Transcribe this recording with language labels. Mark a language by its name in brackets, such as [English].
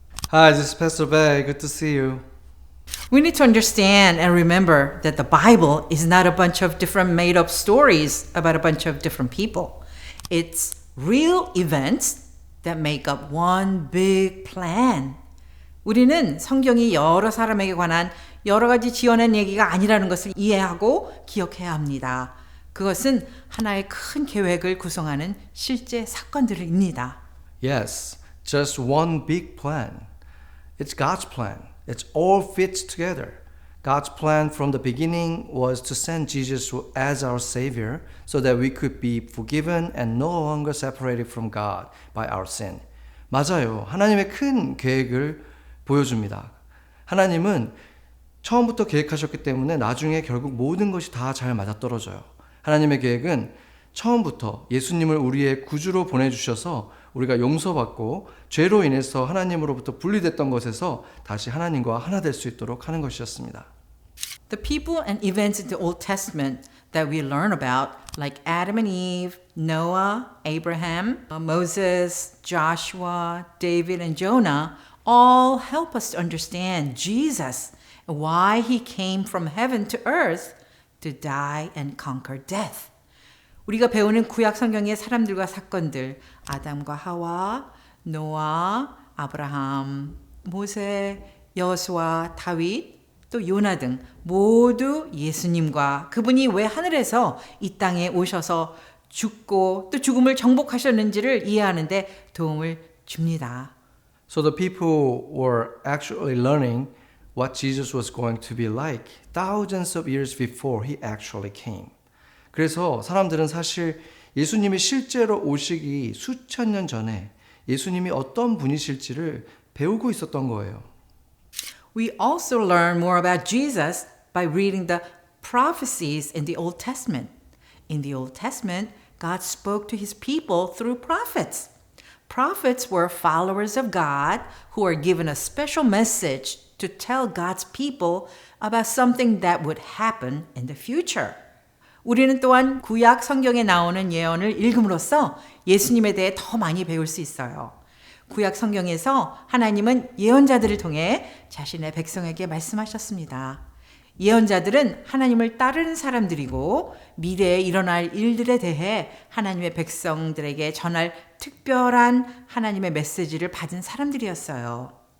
[English] Hi, this is Pastor Bay. Good to see you. We need to understand and remember that the Bible is not a bunch of different made-up stories about a bunch of different people. It's real events that make up one big plan. [Korean] 우리는 성경이 여러 사람에게 관한 여러 가지 지어낸 얘기가 아니라는 것을 이해하고 기억해야 합니다. 그것은 하나의 큰 계획을 구성하는 실제 사건들입니다. [English] Yes, just one big plan. It's God's plan. It all fits together. God's plan from the beginning was to send Jesus as our Savior so that we could be forgiven and no longer separated from God by our sin. [Korean] 맞아요. 하나님의 큰 계획을 보여줍니다. 하나님은 처음부터 계획하셨기 때문에 나중에 결국 모든 것이 다 잘 맞아떨어져요. 하나님의 계획은 처음부터 예수님을 우리의 구주로 보내주셔서 우리가 용서받고 죄로 인해서 하나님으로부터 분리됐던 것에서 다시 하나님과 하나 될 수 있도록 하는 것이었습니다. [English] The people and events in the Old Testament that we learn about, like Adam and Eve, Noah, Abraham, Moses, Joshua, David, and Jonah, all help us to understand Jesus and why he came from heaven to earth to die and conquer death. [Korean] 우리가 배우는 구약 성경의 사람들과 사건들, 아담과 하와, 노아, 아브라함, 모세, 여호수아, 다윗, 또 요나 등 모두 예수님과 그분이 왜 하늘에서 이 땅에 오셔서 죽고 또 죽음을 정복하셨는지를 이해하는 데 도움을 줍니다. [English] So the people were actually learning what Jesus was going to be like thousands of years before he actually came. [Korean] 그래서 사람들은 사실 예수님이 실제로 오시기 수천 년 전에 예수님이 어떤 분이실지를 배우고 있었던 거예요. [English] We also learn more about Jesus by reading the prophecies in the Old Testament. In the Old Testament, God spoke to his people through prophets. Prophets were followers of God who were given a special message to tell God's people about something that would happen in the future. [Korean] 우리는 또한 구약 성경에 나오는 예언을 읽음으로써 예수님에 대해 더 많이 배울 수 있어요. 구약 성경에서 하나님은 예언자들을 통해 자신의 백성에게 말씀하셨습니다. 예언자들은 하나님을 따르는 사람들이고 미래에 일어날 일들에 대해 하나님의 백성들에게 전할 특별한 하나님의 메시지를 받은 사람들이었어요.